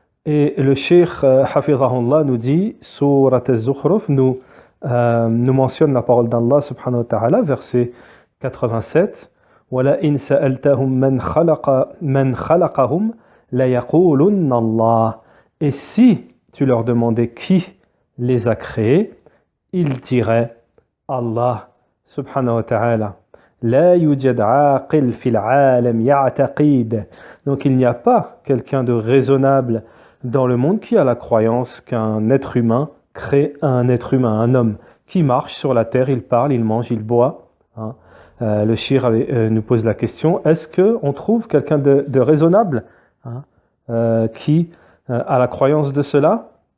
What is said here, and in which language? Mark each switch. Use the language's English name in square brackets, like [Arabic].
[French] Et le Cheikh Hafizahullah nous dit, Surat al-Zukhruf nous mentionne la parole d'Allah subhanahu wa ta'ala, verset 87. [Arabic] وَلَئِنْ سَأَلْتَهُمْ مَنْ خَلَقَهُمْ لَيَقُولُنَّ اللَّهِ. [French] Et si tu leur demandais qui les a créés, ils diraient Allah subhanahu wa ta'ala. [Arabic] لا يوجد عاقل في العالم يعتقد. [French] Donc il n'y a pas quelqu'un de raisonnable dans le monde qui a la croyance qu'un être humain crée un être humain, un homme qui marche sur la terre, il parle, il mange, il boit. Hein. Le shir nous pose la question, est-ce qu'on trouve quelqu'un de raisonnable qui a la croyance de cela?